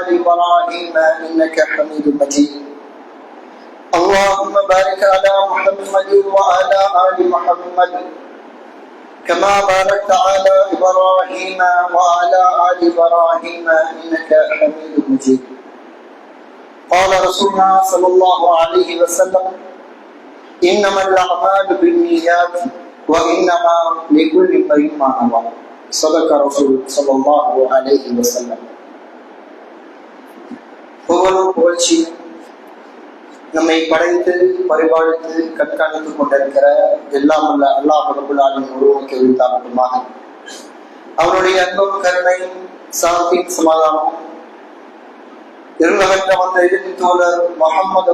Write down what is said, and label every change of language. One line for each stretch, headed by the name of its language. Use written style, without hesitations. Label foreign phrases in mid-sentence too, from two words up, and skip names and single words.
Arabic: إبراهيم إنك حميد مجيد اللهم بارك على محمد وعلى آل محمد كما باركت على إبراهيم وعلى آل إبراهيم إنك حميد مجيد قال رسولنا صلى الله عليه وسلم إنما الأعمال بالنيات وإنما لكل امرئ ما نوى صدق رسول صلى الله عليه وسلم.
Tamil: புகழும் புகழ்ச்சியும் நம்மை படைத்து பரிபாலித்து கண்காணித்துக் கொண்டிருக்கிற எல்லாம் உள்ள
Arabic: الله رب العالمين
Tamil: ஒருவனுக்கு உரித்தாகட்டுமாக. அவருடைய அன்பும் கருணையும் சாந்தியும் சமாதானம் இருளகற்ற வந்த இறுதி தோழர் முஹம்மது